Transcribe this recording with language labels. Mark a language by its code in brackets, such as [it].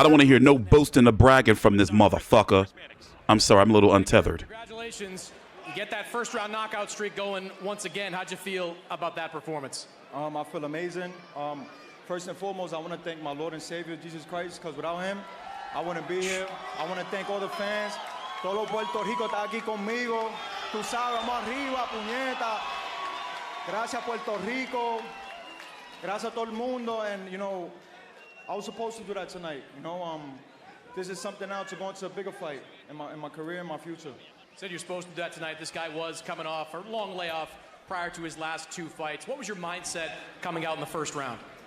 [en] I don't want to hear no boasting or bragging from this motherfucker. I'm sorry, I'm a little untethered. Congratulations. You get that first round knockout streak going once again. How'd you feel about that performance? I feel amazing. First and foremost, I want to thank my Lord and Savior, Jesus Christ, because without him, I wouldn't be here. I want to thank all the fans. [es] Todo Puerto Rico está aquí conmigo. Tú sabes, vamos arriba, puñeta. Gracias, Puerto Rico. Gracias a todo el mundo, [en] and you know, I was supposed to do that tonight. You know, this is something else to go into a bigger fight in my career, in my future. You said you're supposed to do that tonight. This guy was coming off a long layoff prior to his last 2 fights. What was your mindset coming out in the first round?